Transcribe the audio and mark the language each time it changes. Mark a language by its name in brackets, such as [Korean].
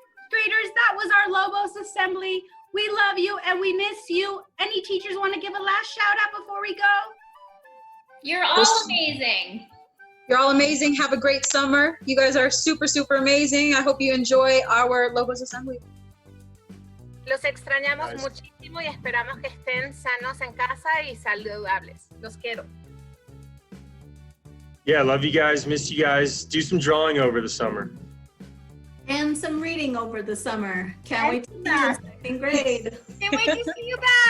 [English] Graders, that was our Lobos assembly. We love you and we miss you. Any teachers want to give a last shout out before we go? You're all amazing. You're all amazing. Have a great summer. You guys are super, super amazing. I hope you enjoy our Lobos assembly. [Spanish] Los extrañamos [English] Nice. [Spanish] muchísimo y esperamos que estén sanos en casa y saludables. Los quiero. [English] Yeah, love you guys. Miss you guys. Do some drawing over the summer. And some reading over the summer. Can't wait to see you in second grade. Can't wait to see you back